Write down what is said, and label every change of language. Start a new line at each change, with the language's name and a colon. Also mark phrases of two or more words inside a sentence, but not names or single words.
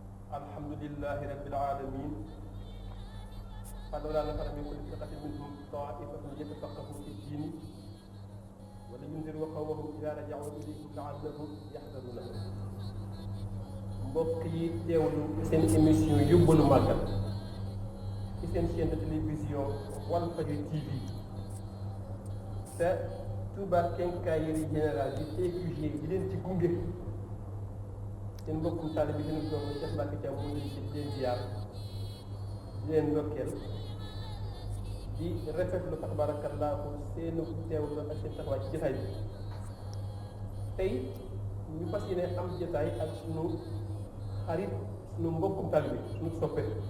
Arabic: الحمد لله رب العالمين فلولا نفر من كل فرقة منهم طائفة ليتفقهوا في الدين ولينذروا قومهم إذا رجعوا إليهم لعلهم يحذرون.
Wolof: mbokk yi teewlu seen émission yóbbalu màggal ci seen
French: chaîne de télévision
Wolof: Walfadjri TV te Touba Quincaillerie Générale di TQG di leen ci gunge seen mbokkum taalibe bi seen doom Cheikh Mbacké Thiam mu ngi ci leen ziar di leen ndokkeel di rafetlu fa tabarakallahu seen teewlu ak seen taxawaay ci jotaay bi tey ñu fas yéene am jotaay ak sunu xarit sunu mbokkum taalibe sunu soppe